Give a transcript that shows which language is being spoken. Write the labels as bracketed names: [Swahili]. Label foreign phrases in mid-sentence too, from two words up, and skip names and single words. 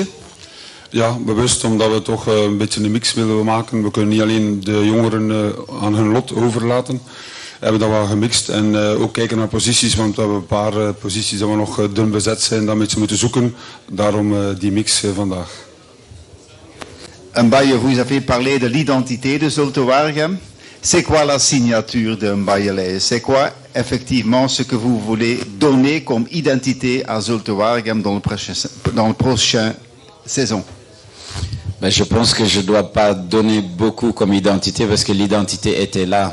[Dutch] Ja, bewust, omdat we toch een beetje een mix willen maken. We kunnen niet alleen de jongeren aan hun lot overlaten. We hebben dat wel gemixt en ook kijken naar posities, want we hebben een paar posities dat we nog dun bezet zijn, dat we een beetje moeten zoeken. Daarom die mix vandaag. [French] Mbaye, vous avez parlé de l'identité de Zulte Waregem. C'est quoi la signature de Mbaye Leije? C'est quoi effectivement ce que vous voulez donner comme identité à Zulte Waregem dans le prochain saison? Ben, je pense que je ne dois pas donner beaucoup comme identité parce que l'identité était là.